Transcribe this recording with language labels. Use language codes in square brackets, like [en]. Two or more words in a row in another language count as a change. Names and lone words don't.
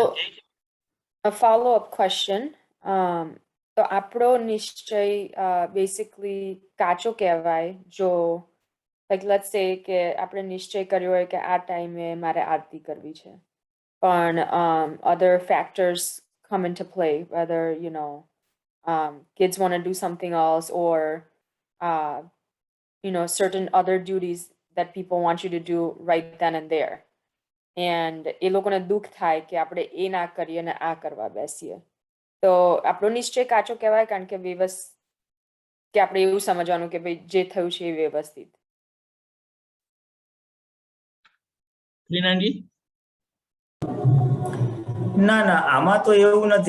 [en] a follow-up question. [gu] તો આપણો નિશ્ચય બેસિકલી કાચો કહેવાય જો [en] like let's say [gu] કે આપણે નિશ્ચય કર્યો હોય કે આ ટાઈમે મારે આરતી કરવી છે પણ [en] other factors come into play, whether kids want to do something else or certain other duties that people want you to do right then and there, and [gu] એ લોકોને દુઃખ થાય કે આપણે એ ના કરીએ ને આ કરવા બેસીએ. તો આપણો નિશ્ચય કાચો કહેવાય કારણ કે કે આપણે એવું સમજવાનું કે ભાઈ જે થયું છે એ વ્યવસ્થિત. ના ના, આમાં તો એવું નથી.